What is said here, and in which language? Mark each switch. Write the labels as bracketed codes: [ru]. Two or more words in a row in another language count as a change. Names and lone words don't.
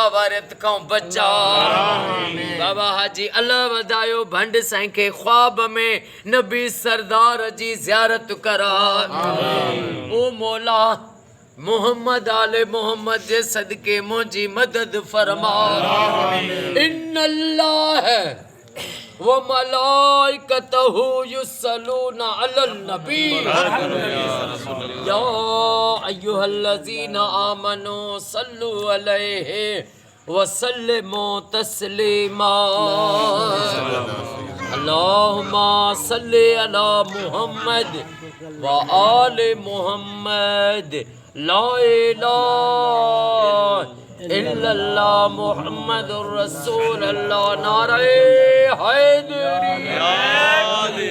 [sd] वारियत खां बचा बाबा हाजी अल्लाह वधायो भंड साईं खे ख्वाब में नबी सरदार जी ज़ियारत करा ओ मौला मोहम्मद आले मोहम्मद जे सदके मुंहिंजी मदद फरमा [ar] إن الله وملائكته يصلون على النبي يا أيها الذين آمنوا صلوا عليه وسلموا تسليما اللهم صل على محمد وآل محمد لا إله إلا الله محمد رسول الله [ur] نعرۂ حیدری